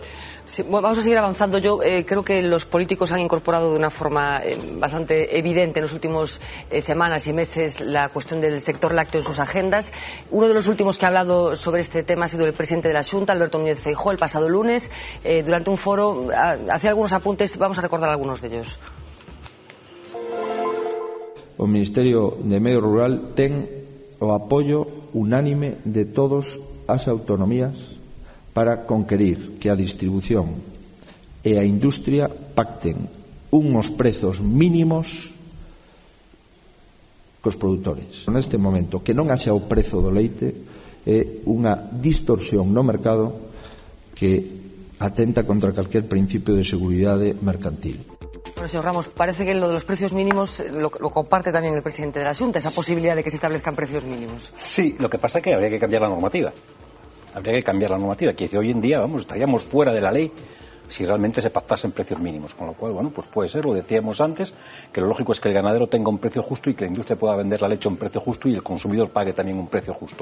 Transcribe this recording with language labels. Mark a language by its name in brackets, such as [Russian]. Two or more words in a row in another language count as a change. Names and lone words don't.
[Spanish] Sí, vamos a seguir avanzando. Yo creo que los políticos han incorporado de una forma bastante evidente en las últimas semanas y meses la cuestión del sector lácteo en sus agendas. Uno de los últimos que ha hablado sobre este tema ha sido el presidente de la Xunta, Alberto Núñez Feijóo, el pasado lunes, durante un foro. Hacía algunos apuntes, vamos a recordar algunos de ellos. [Galician] O Ministerio de Medio Rural ten o apoio unánime de todas as autonomías para conquerir que a distribución e a industria pacten unhos prezos mínimos cos produtores. Neste momento, que non haxa o prezo do leite é unha distorsión no mercado que atenta contra calquer principio de seguridade mercantil. [Spanish] Bueno, señor Ramos, parece que lo de los precios mínimos lo comparte también el presidente de la Xunta, esa posibilidad de que se establezcan precios mínimos. Sí, lo que pasa es que habría que cambiar la normativa. Que dice, hoy en día, estaríamos fuera de la ley si realmente se pactasen precios mínimos. Con lo cual, bueno, pues puede ser, lo decíamos antes, que lo lógico es que el ganadero tenga un precio justo y que la industria pueda vender la leche a un precio justo y el consumidor pague también un precio justo.